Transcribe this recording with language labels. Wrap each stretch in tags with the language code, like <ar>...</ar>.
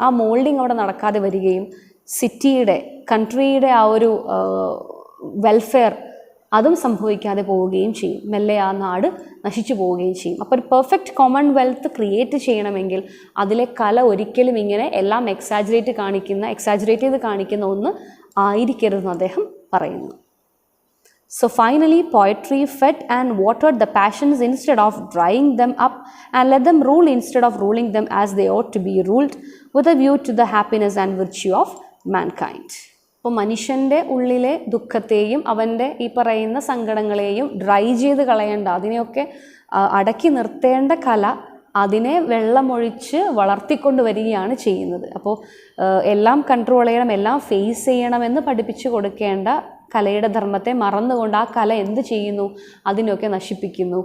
<ml>ആ മോൾഡിങ് അവിടെ നടക്കാതെ വരികയും സിറ്റിയുടെ, കൺട്രിയുടെ ആ ഒരു വെൽഫെയർ അതും സംഭവിക്കാതെ പോവുകയും ചെയ്യും. മെല്ലെ ആ നാട് നശിച്ചു പോവുകയും ചെയ്യും. അപ്പോൾ ഒരു പെർഫെക്റ്റ് കോമൺവെൽത്ത് ക്രിയേറ്റ് ചെയ്യണമെങ്കിൽ അതിലെ കല ഒരിക്കലും ഇങ്ങനെ എല്ലാം എക്സാജറേറ്റ് ചെയ്ത് കാണിക്കുന്ന ഒന്ന് ആയിരിക്കരുതെന്ന് അദ്ദേഹം പറയുന്നു.</ml> <en>So finally, poetry fed and watered the passions instead of drying them up, and let them rule instead of ruling them as they ought to be ruled, with a view to the happiness and virtue of mankind.</en> <ml>അപ്പോൾ മനുഷ്യൻ്റെ ഉള്ളിലെ ദുഃഖത്തെയും അവൻ്റെ ഈ പറയുന്ന സങ്കടങ്ങളെയും dry ചെയ്ത് കളയേണ്ട, അതിനെയൊക്കെ അടക്കി നിർത്തേണ്ട കല അതിനെ വെള്ളമൊഴിച്ച് വളർത്തിക്കൊണ്ട് വരികയാണ് ചെയ്യുന്നത്. അപ്പോൾ എല്ലാം കൺട്രോൾ ചെയ്യണം, എല്ലാം ഫേസ് ചെയ്യണമെന്ന് പഠിപ്പിച്ചു കൊടുക്കേണ്ട കലയുടെ ധർമ്മത്തെ മറന്നുകൊണ്ട് ആ കല എന്ത് ചെയ്യുന്നു, അതിനൊക്കെ നശിപ്പിക്കുന്നു.</ml>